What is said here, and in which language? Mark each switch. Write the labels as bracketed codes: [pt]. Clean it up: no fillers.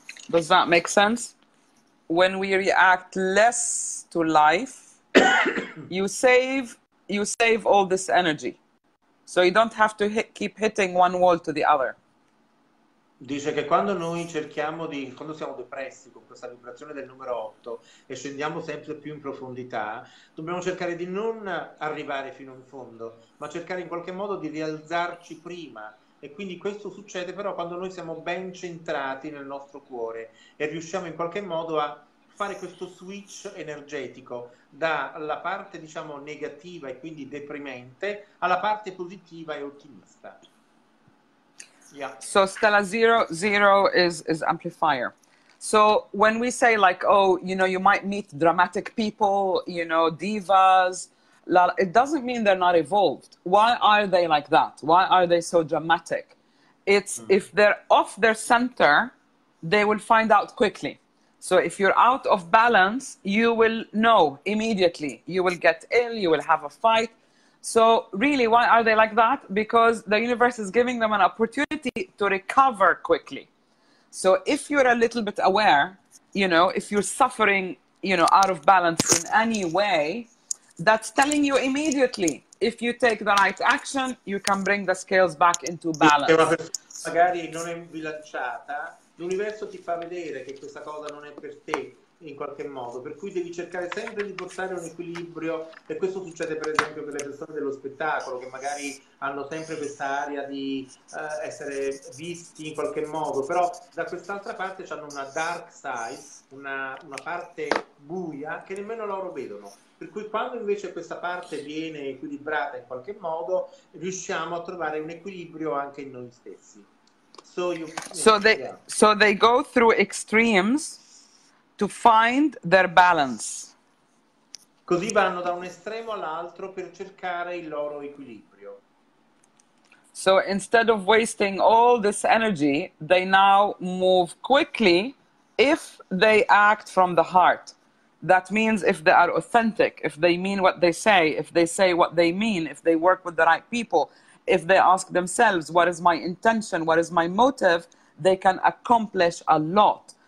[en] Does that make sense? When we react less to life, you save all this energy. So you don't have to keep hitting one wall to the other. [it] Dice che quando noi quando siamo depressi con questa vibrazione del numero 8 e scendiamo sempre più in profondità, dobbiamo cercare di non arrivare fino in fondo, ma cercare in qualche modo di rialzarci prima. E quindi questo succede però quando noi siamo ben centrati nel nostro cuore e riusciamo in qualche modo a fare questo switch energetico dalla parte, diciamo, negativa e quindi deprimente alla parte positiva e ottimista. [en] Yeah. So Stella 0 is amplifier. So when we say like, oh, you might meet dramatic people, divas, it doesn't mean they're not evolved. Why are they like that? Why are they so dramatic? It's if they're off their center, they will find out quickly. So if you're out of balance, you will know immediately. You will get ill, you will have a fight. So really, why are they like that? Because the universe is giving them an opportunity to recover quickly. So if you're a little bit aware, if you're suffering, out of balance in any way, that's telling you immediately. If you take the right action, you can bring the scales back into balance. [it] Se una persona magari non è bilanciata, l'universo ti fa vedere che questa cosa non è per te in qualche modo, per cui devi cercare sempre di portare un equilibrio, e questo succede per esempio per le persone dello spettacolo, che magari hanno sempre questa aria di essere visti in qualche modo, però da quest'altra parte hanno una dark side, una parte buia che nemmeno loro vedono, per cui quando invece questa parte viene equilibrata in qualche modo riusciamo a trovare un equilibrio anche in noi stessi. [en] So they go through extremes to find their balance. [it] Così vanno da un estremo all'altro per cercare il loro equilibrio. [en] So instead of wasting all this energy, they now move quickly if they act from the heart. That means if they are authentic, if they mean what they say, if they say what they mean, if they work with the right people, if they ask themselves, what is my intention, what is my motive, they can accomplish a lot.